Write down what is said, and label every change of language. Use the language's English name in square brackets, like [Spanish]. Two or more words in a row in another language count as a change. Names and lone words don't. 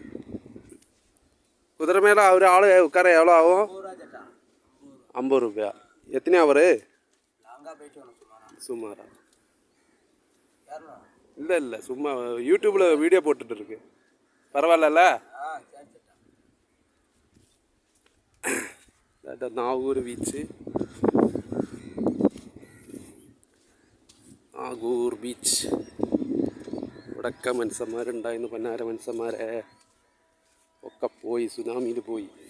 [Malayalam] കുതിര മേലെ ഒരാൾ [Tamil] ഉட்கார எவ்வளோ ஆகும்? 50 ரூபாயா? எத்தனை அவர்? சுமாரா? இல்லை சும்மா யூடியூப்பில் வீடியோ போட்டுட்டு இருக்கு. பரவாயில்ல. [Malayalam] നാഗൂർ ബീച്ച്, നാഗൂർ ബീച്ച്. ഇവിടെയൊക്കെ മനുഷ്യന്മാരുണ്ടായിരുന്നു, പന്നാര മനുഷ്യന്മാരെ ഒക്കെ പോയി, സുനാമിയിൽ പോയി.